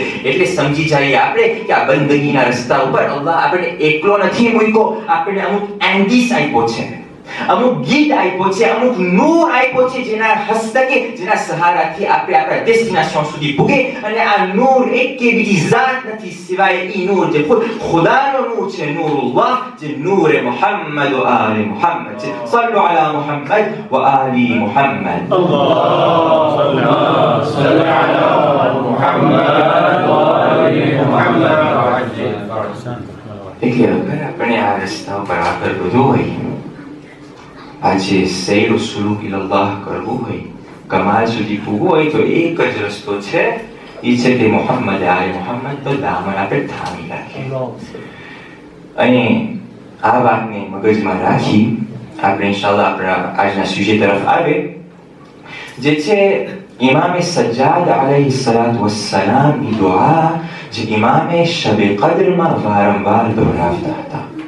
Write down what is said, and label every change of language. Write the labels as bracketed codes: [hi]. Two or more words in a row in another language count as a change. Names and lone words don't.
[gu] એટલે સમજી જઈએ આપણે કે આ બંદગીના રસ્તા ઉપર અલ્લાહ આપણે એકલો નથી મૂક્યો, આપણે અમુક એન્ડીસ આપ્યો છે, અમુક ગીત આપ્યો છે, અમુક નૂર આપ્યો છે, જેના હસ્તકે, જેના સહારાથી આપણે આપણા ડેસ્ટિનેશન સુધી પૂગે. અને આ નૂર એક કે બીજી ઝાત નથી સિવાય ઈ નૂર જે ખુદ ખુદાનો નૂર છે, નૂરુલ્લાહ, જે નૂર મુહમ્મદ વ આલે મુહમ્મદ છે. [ar] صلوا على محمد وآل محمد. اللهم صل على محمد وآل محمد وعجل فرجهم. [gu] એટલે અગર આપણે આ રસ્તા ઉપર આગળ વધવું હોય, આજે સૈર સુલુક ઇલલ્લાહ કરવું હોય, કમાલ સુધી પૂગવું હોય, તો એક જ રસ્તો છે, એ છે કે મુહમ્મદ આલે મુહમ્મદ તો દામન આપણે થામી રાખીએ. અને આ વાતને મગજમાં રાખી આપણે ઇન્શાઅલ્લાહ આપણા આજના સુજે તરફ આવે, જે છે ઇમામે સજ્જાદ [ar] عليه الصلاة والسلام [gu] દુઆ, જે ઇમામે શબ કદ્રમાં વારંવાર દોહરાવતા હતા.